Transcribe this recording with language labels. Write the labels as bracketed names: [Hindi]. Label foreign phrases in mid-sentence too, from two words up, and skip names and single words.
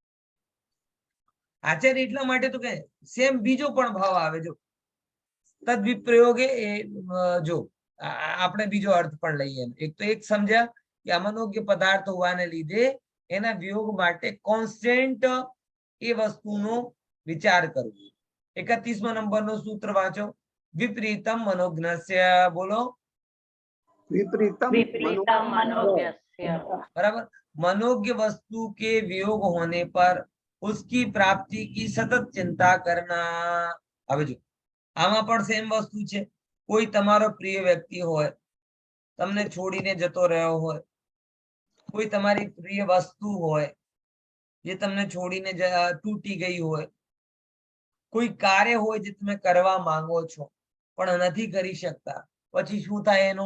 [Gujarati] આચાર્ય એટલા માટે તો કે સેમ બીજો પણ ભાવ આવે જો [Sanskrit] તદ વિપ્રયોગે [Gujarati] એ જો આપણે બીજો અર્થ પણ લઈએ એક તો એક સમજ્યા કે અમનોગ્ય પદાર્થ હોવાને લીધે એના વિયોગ માટે કોન્સ્ટન્ટ એ વસ્તુનો વિચાર કરવો 31મા નંબરનો સૂત્ર વાંચો [Sanskrit] વિપરીતમ મનોજ્ઞસ્ય [Gujarati] બોલો [Sanskrit] विपरीतम मनोज्ञस्य [Hindi] बराबर मनोज्ञ वस्तु के वियोग होने पर उसकी प्राप्ति की सतत चिंता करना [Gujarati] હવે જો આમાં પણ સેમ વસ્તુ છે કોઈ તમારો પ્રિય વ્યક્તિ હોય તમને છોડીને જતો રહ્યો હોય કોઈ તમારી પ્રિય વસ્તુ હોય જે તમને છોડીને તૂટી ગઈ હોય કોઈ કાર્ય હોય જે તમે કરવા માંગો છો પણ નથી કરી શકતા પછી શું થાય એનું